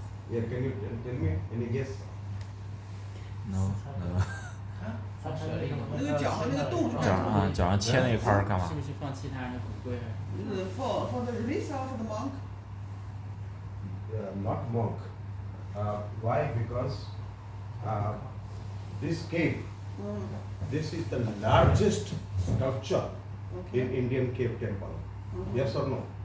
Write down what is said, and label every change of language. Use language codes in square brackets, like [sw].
[en] Yeah, can you tell me any guess? No. [zh] 那个脚上那个洞是干什么？脚上切那一块儿干嘛？是不是放其他人的骨灰 [en] ？For the release of the monk. Not monk. Why? Because this cave, this is the largest sculpture in Indian cave temple. Yes or no?